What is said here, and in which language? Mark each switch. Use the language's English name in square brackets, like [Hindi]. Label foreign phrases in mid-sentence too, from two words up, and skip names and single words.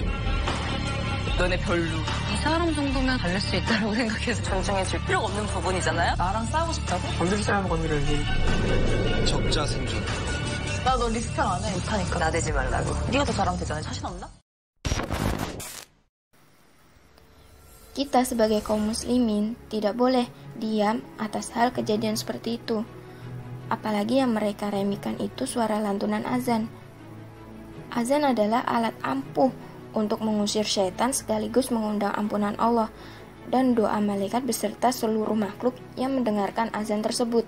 [Korean] 너네 별로. 이 사람 정도면 달릴 수 있다고 생각해서 존중해줄 필요가 없는 부분이잖아요? 나랑 싸우고 싶다고? 건드릴 사람은 건드려야지. 적자 생존. 나 너 리스펙 안 해. 못하니까. 나대지 말라고. 네가 더 잘하면 되잖아. 자신 없나? [Indonesian] Kita sebagai kaum muslimin tidak boleh diam atas hal kejadian seperti itu. Apalagi yang mereka remikan itu suara lantunan azan. Azan adalah alat ampuh untuk mengusir syaitan sekaligus mengundang ampunan Allah dan doa malaikat beserta seluruh makhluk yang mendengarkan azan tersebut.